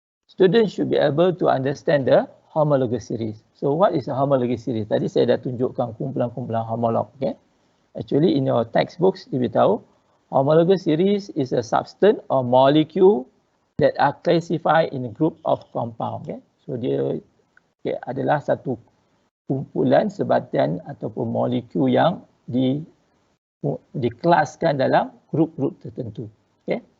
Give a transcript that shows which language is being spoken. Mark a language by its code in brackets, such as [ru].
[en] Students should be able to understand the homologous series. So what is a homologous series? [ms] Tadi saya dah tunjukkan kumpulan-kumpulan homolog. Okay? [en] Actually in your textbooks, [ms] diberitahu [en] homologous series is a substance or molecule that are classified in a group of compound. [ms] Okay? So dia adalah satu kumpulan sebatian ataupun molekul yang dikelaskan dalam grup-grup tertentu. Okay?